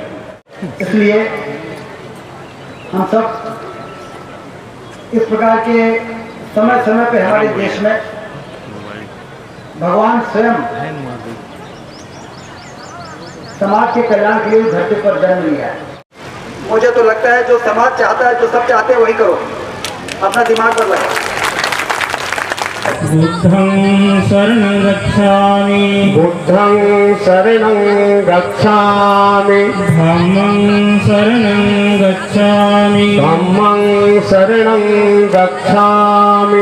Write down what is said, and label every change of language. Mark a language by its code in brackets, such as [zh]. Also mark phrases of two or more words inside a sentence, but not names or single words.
[hi] इसलिए हम सब इस प्रकार के समय समय पे हमारे देश में भगवान स्वयं समाज के कल्याण के लिए धरती पर जन्म लिया है। मुझे तो लगता है जो समाज चाहता है, जो सब चाहते हैं, वही करो, अपना दिमाग पर लगाओ। [pi] बुद्धं शरणं गच्छामि बुद्धं शरणं गच्छामि धम्मं शरणं गच्छामि धम्मं शरणं गच्छामि